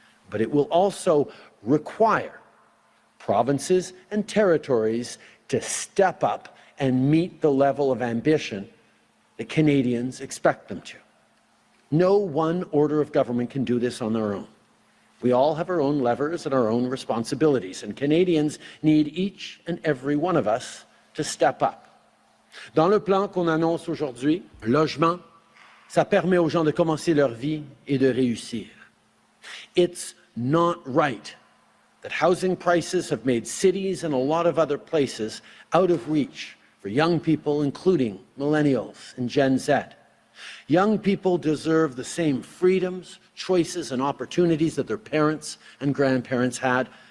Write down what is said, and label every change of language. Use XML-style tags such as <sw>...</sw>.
<en>But it will also require provinces and territories to step up and meet the level of ambition that Canadians expect them to. No one order of government can do this on their own. We all have our own levers and our own responsibilities, and Canadians need each and every one of us to step up.</en> <fr>Dans le plan qu'on annonce aujourd'hui, logement, ça permet aux gens de commencer leur vie et de réussir.</fr> <en>It's not right that housing prices have made cities and a lot of other places out of reach for young people, including millennials and Gen Z. Young people deserve the same freedoms, choices, and opportunities that their parents and grandparents had.</en>